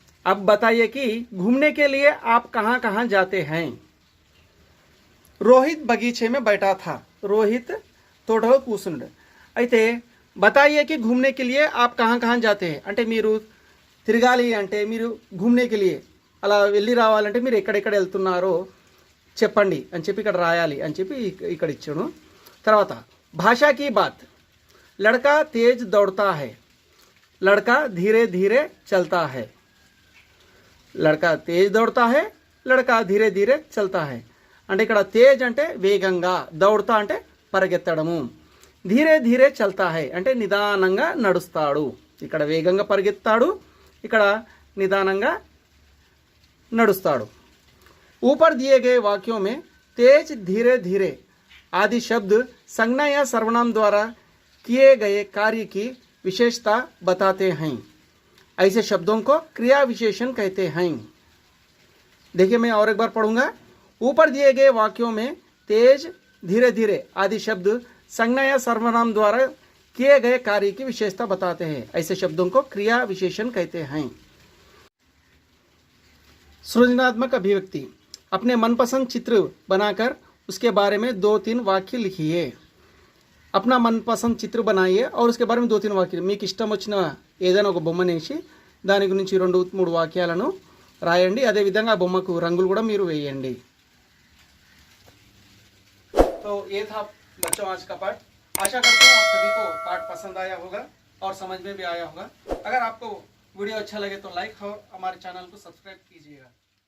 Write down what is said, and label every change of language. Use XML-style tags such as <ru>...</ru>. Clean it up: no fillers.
<hi>अब बताइए कि घूमने के लिए आप कहां कहां जाते हैं। रोहित बगीचे में बैठा था।</hi> <te>रोहित తోటలో కూర్చున్నాడు। అయితే</te> <hi>बताइए कि घूमने के लिए आप कहां कहां जाते हैं</hi> <te>అంటే మీరు తిరగాలి అంటే మీరు</te> <hi>घूमने के लिए</hi> <te>అలా వెళ్ళి రావాలంటే మీరు ఎక్కడెక్కడ వెళ్తున్నారో చెప్పండి అని చెప్పి ఇక్కడ రాయాలి అని చెప్పి ఇక్కడ ఇచ్చాను। తర్వాత</te> <hi>भाषा की बात। लड़का तेज दौड़ता है, लड़का धीरे धीरे चलता है। लड़का तेज दौड़ता है, लड़का धीरे धीरे चलता है</hi> <te>అంటే ఇక్కడ తేజ్ అంటే వేగంగా, దౌడతా అంటే పరిగెత్తడము, ధీరే ధీరే చల్తా హై అంటే నిదానంగా నడుస్తాడు। ఇక్కడ వేగంగా పరిగెత్తాడు, ఇక్కడ నిదానంగా నడుస్తాడు।</te> <hi>ऊपर दिए गए वाक्यों में तेज, धीरे धीरे आदि शब्द संज्ञा या सर्वनाम द्वारा किए गए कार्य की विशेषता बताते हैं। ऐसे शब्दों को क्रिया विशेषण कहते हैं। देखिए मैं और एक बार पढ़ूंगा। ऊपर दिए गए वाक्यों में तेज, धीरे धीरे आदि शब्द संज्ञा या सर्वनाम द्वारा किए गए कार्य की विशेषता बताते हैं। ऐसे शब्दों को क्रिया विशेषण कहते हैं। सृजनात्मक अभिव्यक्ति। अपने मनपसंद चित्र बनाकर उसके बारे में 2-3 వాక్య लिखिए। अपना मनपसंद चित्र बनाइए और उसके बारे में 2-3</hi> <te>వాక్యాలు, మీకు ఇష్టం వచ్చిన ఏదైనా ఒక బొమ్మనేసి దాని గురించి 2-3 వాక్యాలను రాయండి। అదే విధంగా ఆ బొమ్మకు రంగులు కూడా మీరు వేయండి।</te> <hi>तो ये था बच्चों आज का पाठ। आशा करता हूँ आप सभी को पाठ पसंद आया होगा और समझ में भी आया होगा। अगर आपको वीडियो अच्छा लगे तो लाइक और हमारे चैनल को सब्सक्राइब कीजिएगा।</hi>